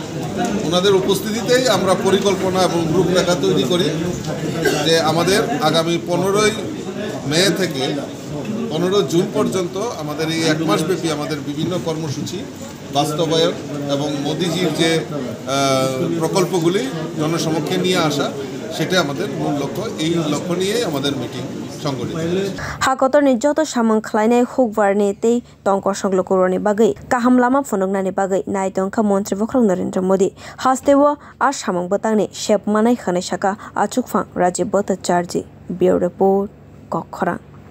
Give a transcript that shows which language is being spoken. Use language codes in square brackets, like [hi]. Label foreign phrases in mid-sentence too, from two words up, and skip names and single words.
[bn] ওনাদের উপস্থিতিতেই আমরা পরিকল্পনা এবং রূপরেখা তৈরি করি যে আমাদের আগামী 15 মে থেকে 15 জুন পর্যন্ত আমাদের এই 1 মাস ব্যাপী আমাদের বিভিন্ন কর্মসূচি বাস্তবায়ন এবং মোদিজির যে প্রকল্পগুলি জনসমক্ষে নিয়ে আসা সেটা আমাদের মূল লক্ষ্য। এই লক্ষ্য নিয়েই আমাদের মিটিং সংগঠিত। [trk] हागतर निजत सामंग खलायनाय हुकबारनि तै टंकर संग्लकुरनि बागै काहाम लामा फुनुगनानि बागै नायदंखा मन्त्री बख्रक नरेन्द्र मोदी हास्तेव आ सामंग बतांनि शेपमानाय खनै साका आचुकफां राजीव भट्टाचार्य ब्यूरो रिपोर्ट कखरा।